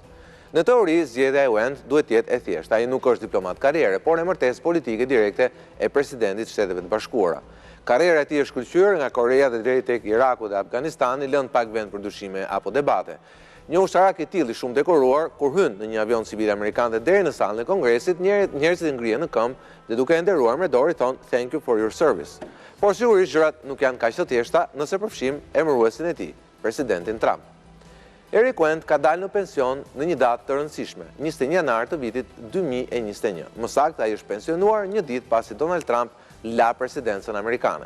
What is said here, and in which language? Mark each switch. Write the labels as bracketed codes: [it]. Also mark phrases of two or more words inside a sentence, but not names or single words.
[sq] Në teori, zgjedhja e Wendt duhet të jetë e thjeshtë. Ai nuk është diplomat karriere, por në martesë politike direkte e presidentit të Shteteve të Bashkuara. Karriera e tij është shkëlqyer nga Korea dhe drejt tek Iraku dhe Afganistani, lënë pak vend për dyshime apo debate. Një ushtarak i tillë shumë dekoruar, kur hyn në një avion civil amerikan dhe deri në sallën e Kongresit, njerëzit ngrihen në këmbë dhe duke e nderuar me dorë i thon [en] "Thank you for your service". [sq] Por sigurisht gjërat nuk janë kaq të thjeshta nëse përfshim emëruesin e tij, presidentin Trump. Eric Wendt ka dalë në pension në një datë të rëndësishme, 21 janar të vitit 2021. Më saktë, ai është pensionuar një ditë pasi Donald Trump la presidencën amerikane.